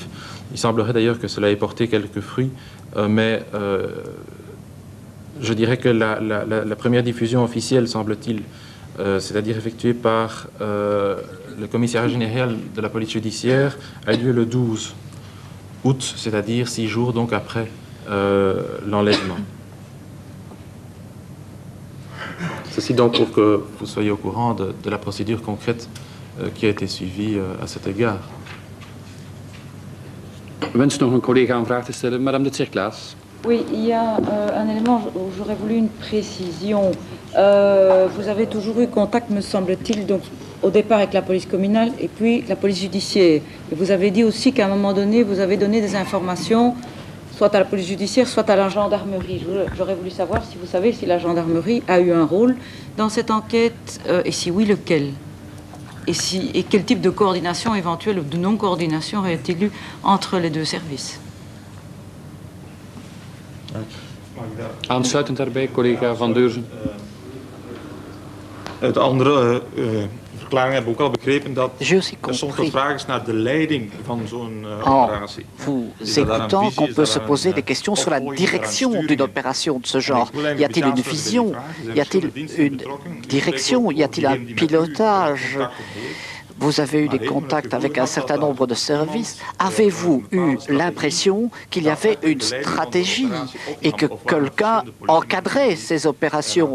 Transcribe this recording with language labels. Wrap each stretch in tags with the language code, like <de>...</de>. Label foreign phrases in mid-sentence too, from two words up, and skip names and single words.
<fr>Il semblerait d'ailleurs que cela ait porté quelques fruits, mais je dirais que la première diffusion officielle, semble-t-il, c'est-à-dire effectuée par le commissariat général de la police judiciaire, a lieu le 12 août, c'est-à-dire 6 jours donc après l'enlèvement. Ceci donc pour que vous soyez au courant de la procédure concrète qui a été suivie à cet égard.</fr> <nl>Wens nog een collega een vraag te stellen?</nl> <fr>Madame de Tsirklaas. Oui, il y a un élément où j'aurais voulu une précision. Vous avez toujours eu contact, me semble-t-il, donc au départ avec la police communale et puis la police judiciaire. Et vous avez dit aussi qu'à un moment donné, vous avez donné des informations, soit à la police judiciaire, soit à la gendarmerie. J'aurais voulu savoir si vous savez si la gendarmerie a eu un rôle dans cette enquête, et si oui, lequel? Et quel type de coordination éventuelle ou de non-coordination aurait-il eu entre les deux services?</fr> <nl>Aansluitend daarbij, collega Van Deurzen. Uit andere verklaringen hebben we ook al begrepen dat er soms wat vraag is naar de leiding van zo'n operatie.</nl> <fr>Vous écoutant qu'on peut se poser des questions sur la direction d'une opération de ce genre. Y a-t-il une vision? Y a-t-il une direction? Y a-t-il un pilotage? Vous avez eu des contacts avec un certain nombre de services. Avez-vous eu l'impression qu'il y avait une stratégie et que quelqu'un encadrait ces opérations?</fr>